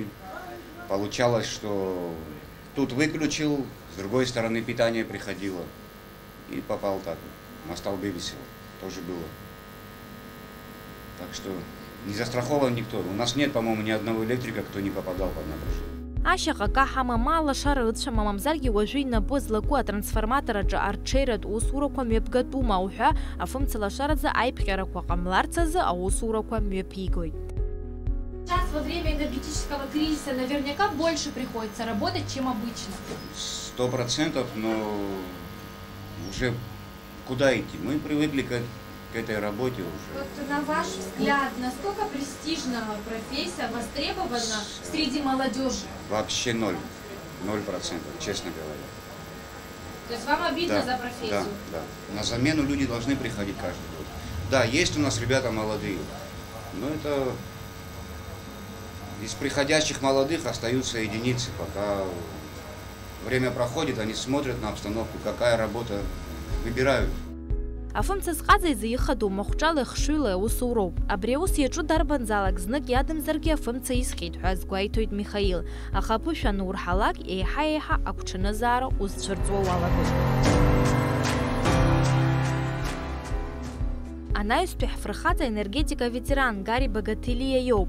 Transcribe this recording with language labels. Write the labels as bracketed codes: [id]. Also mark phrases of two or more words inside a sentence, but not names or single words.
[ru] Получалось, что тут выключил, с другой стороны питание приходило. И попал так. На столбе висел. Тоже было. Так что не застрахован никто. У нас нет, по-моему, ни одного электрика, кто не попадал под нагрузку. [ab] Ашьаҟа каҳама алашара ыцәама мамзаргьы уажәы инапы злаку атрансформатораҿы арҽеиратә усурақәа мҩаԥгатәума уҳәа афымца лашаразы аиԥҟьарақәа ҟамларц азы аусурақәа мҩаԥигоит. [ru] Сейчас во время энергетического кризиса наверняка больше приходится работать, чем обычно. 100%, но уже куда идти? Мы привыкли к этой работе уже. Вот на ваш взгляд, насколько престижна профессия, востребована среди молодежи? Вообще 0%, честно говоря. То есть вам обидно за профессию? Да. На замену люди должны приходить каждый год. Да, есть у нас ребята молодые, но это из приходящих молодых остаются единицы, пока время проходит, они смотрят на обстановку, какая работа выбирают. [ab] Афымца зҟаza изы ихадоу махәҿала ихшыҩла аусуроуп. Абри аус иаҿу дарбанзаалак знык иадамзаргьы афымца исхьеит ҳәа азгәеиҭоит Михаил. Аха аԥышәа анурҳалак еиҳа-еиҳа агәҽанызаара узцәырҵуа уалагоит. Анаҩстәи ҳфырхаҵа аенергетика ветеран Гари Багаҭелиа иоуп.